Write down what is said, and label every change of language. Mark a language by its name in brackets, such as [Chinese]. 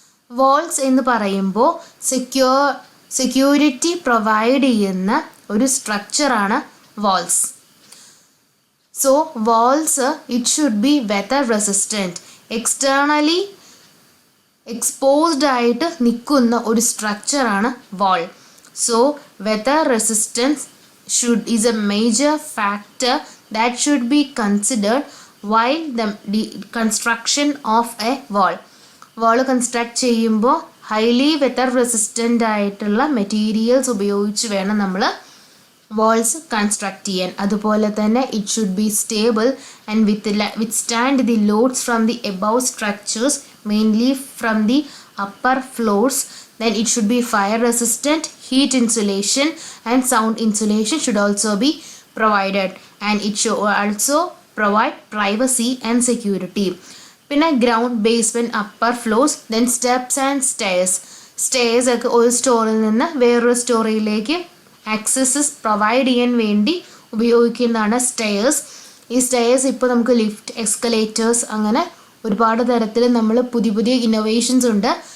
[Malayalam] Walls എന്ന് പറയുമ്പോൾ security provide ചെയ്യുന്ന ഒരു സ്ട്രക്ചറാണ് walls. [English] So walls it should be weather resistant. [Malayalam] Externally exposed ആയിട്ട് നിൽക്കുന്ന ഒരു സ്ട്രക്ചറാണ് വാൾ. [English] So weather resistance is a major factor that should be considered while the construction of a wall. [Malayalam] Wall construct ചെയ്യുമ്പോൾ highly weather resistant ആയിട്ടുള്ള materials ഉപയോഗിച്ച് വേണം നമ്മൾ walls construct ചെയ്യാൻ. അതുപോലെ തന്നെ [English] It should be stable and withstand the loads from the above structures, mainly from the upper floors. Then it should be fire resistant, heat insulation and sound insulation should also be provided, and it should also provide privacy and security. [Malayalam] പിന്നെ ground, basement, upper floors, [English] then steps and stairs [Malayalam] ഒക്കെ ഒരു സ്റ്റോറിൽ നിന്ന് വേറൊരു സ്റ്റോറിയിലേക്ക് accesses provide ചെയ്യാൻ വേണ്ടി ഉപയോഗിക്കുന്നതാണ് stairs. ഈ സ്റ്റെയർസ് ഇപ്പോൾ നമുക്ക് ലിഫ്റ്റ്, എസ്കലേറ്റേഴ്സ് അങ്ങനെ ഒരുപാട് തരത്തിൽ നമ്മൾ പുതിയ പുതിയ ഇന്നോവേഷൻസ് ഉണ്ട്.